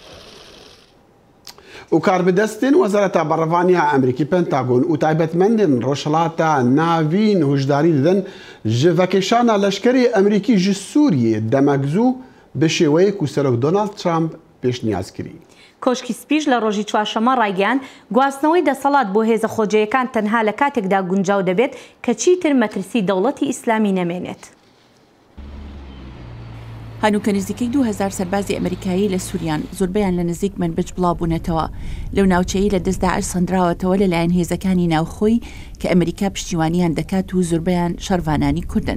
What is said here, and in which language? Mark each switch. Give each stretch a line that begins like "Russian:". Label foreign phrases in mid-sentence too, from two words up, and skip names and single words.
Kurdish: û karbidestên Wezareta Berrevaniya Emerîkî Pentagon û taybetmendên Rojhilata Navîn hişdarî didin ji vekêşana leşkerê Emerîkî ji Sûriyê demek zû bi şêweyek ku Serok Donald Trump pêşniyaz kirî.
Central Kurdish: کۆشکی سپیش لە ڕۆژی چوارشەمە ڕایگەیاند گواستنەوەی دەسەڵات بۆ هێزە خۆجەیەکان تەنها لە کاتێکدا گونجاو دەبێت کە چیتر مەترسی دەوڵەتی ئیسلامی نەمێنێت. هەنووکە نزیکەی 2000 سەربازی ئەمریکایی لە سووریان زۆربیان لە نزیک منبج بڵاوبوونەتەوە لەو ناوچەیە لە دەست داعش سەندراوەتەوە لەلایەن هێزەکانی ناوخۆی کە ئەمریکا پشتیوانیان دەکات و زۆربیان شەڕڤانانی کوردن.